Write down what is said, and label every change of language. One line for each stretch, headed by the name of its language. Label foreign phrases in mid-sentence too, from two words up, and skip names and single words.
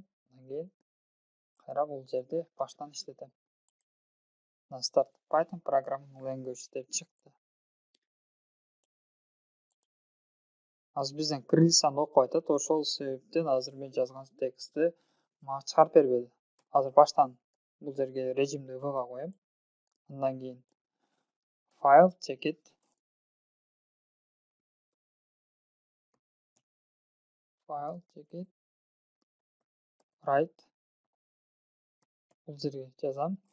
Kyrgyz: Андан кийин кайра бул жерде баштан иштетем.
English: Start Python programming language
Kyrgyz: деп чыкты. Азыр бизден кириллицаны окуп атат. Ошол себептен азыр мен жазган текстти мага чыгарып бербеди. Азыр баштан бул жерге режимди V-га коем. Андан кийин
English: file checkit write
Kyrgyz: бул жерге жазам.